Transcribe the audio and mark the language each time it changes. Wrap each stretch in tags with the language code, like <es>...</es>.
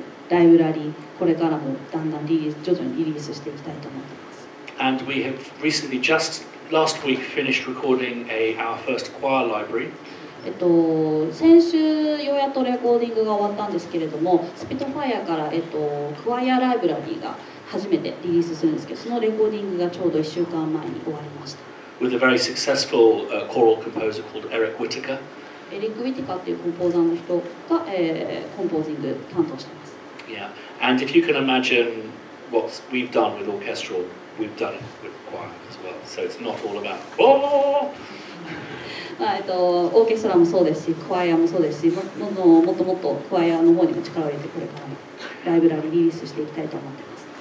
<ja>ライブラリー、これからもだんだん徐々にリリースしていきたいと思っています。</ja> <en>And we have recently, just last week, finished recording our first choir library.</en> <ja>先週ようやっとレコーディングが終わったんですけれども、スピットファイアから、クワイアライブラリーが初めてリリースするんですけど、そのレコーディングがちょうど1週間前に終わりました。</ja> <en>With a very successful choral composer called Eric Whittaker.</en> <ja>エリック・ウィティカっていうコンポーザーの人が、コンポージング担当しています。</ja> <en>Yeah, and if you can imagine what we've done with orchestral, we've done it with choir as well. So it's not all about oh.</en> <ja>オーケストラもそうですし、クワイアもそうですし、もっともっとクワイアの方にも力を入れてこれからもライブラリーリリースしていきたいと思っています。</ja>